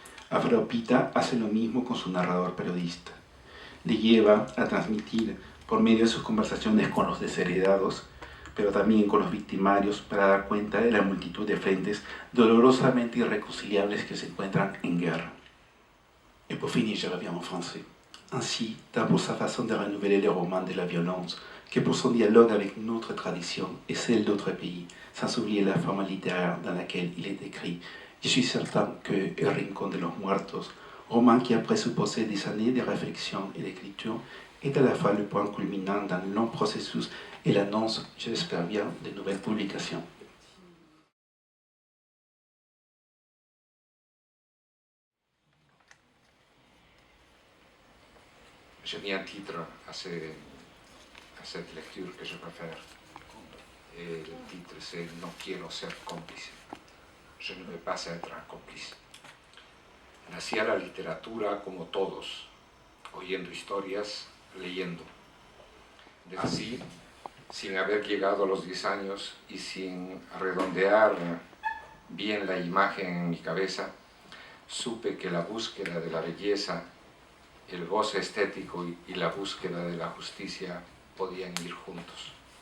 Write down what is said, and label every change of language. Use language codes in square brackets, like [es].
[es] Alfredo Pita hace lo mismo con su narrador periodista. Le lleva a transmitir por medio de sus conversaciones con los desheredados, pero también con los victimarios, para dar cuenta de la multitud de frentes dolorosamente irreconciliables que se encuentran en guerra. [fr] Et pour finir, je reviens en français. Ainsi, tant pour sa façon de renouveler les romans de la violence, que pour son dialogue avec notre tradition et celle d'autres pays, sans oublier la forme littéraire dans laquelle il est écrit, je suis certain que El Rincón de los Muertos, roman qui a présupposé des années de réflexion et d'écriture, est à la fois le point culminant d'un long processus et l'annonce, j'espère bien, de nouvelles publications. J'ai mis un titre à cette lecture que je préfère. Et le titre c'est « [es] No quiero ser cómplice». [fr] Je ne veux pas être un cómplice. [es] Nací a la literatura como todos, oyendo historias, leyendo. Así, sin haber llegado a los 10 años y sin redondear bien la imagen en mi cabeza, supe que la búsqueda de la belleza, el goce estético y la búsqueda de la justicia podían ir juntos.